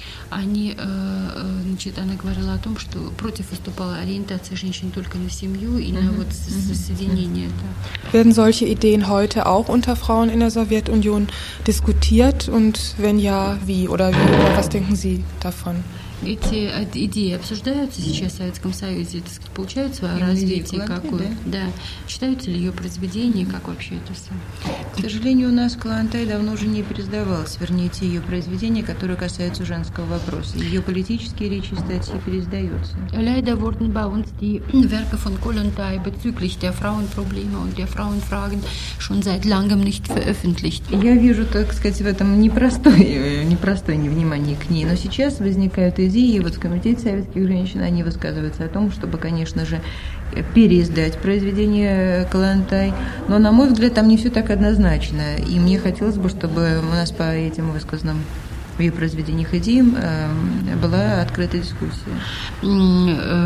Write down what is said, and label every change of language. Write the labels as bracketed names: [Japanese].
[Russian] они, значит, она говорила о том, что против выступала ориентация женщин только на семью и на вот соединение. Да. [German] Werden solche Ideen heute auch unter Frauen in der Sowjetunion diskutiert? Und wenn ja, wie? Oder wie? Oder was denken Sie davon? [Russian] Эти идеи обсуждаются сейчас в Советском Союзе, так сказать, получают свое развитие какое-то, да. Читаются ли ее произведения, как вообще это все? К сожалению, у нас Калантай давно уже не пересдавалась, вернее, ее произведения, которые касаются женского вопроса. Ее политические речи, статьи пересдаются. [German] Leider wurden bei uns die Werke von Kollontai bezüglich der Frauenprobleme und der Frauenfragen schon seit langem nicht veröffentlicht. [Russian] Я вижу, так сказать, в этом непростое невнимание к ней, но сейчас возникает идеи, вот в Комитете советских женщин они высказываются о том, чтобы, конечно же, переиздать произведение Калантай. Но, на мой взгляд, там не все так однозначно. И мне хотелось бы, чтобы у нас по этим высказанным в ее произведениях идеям была открытая дискуссия.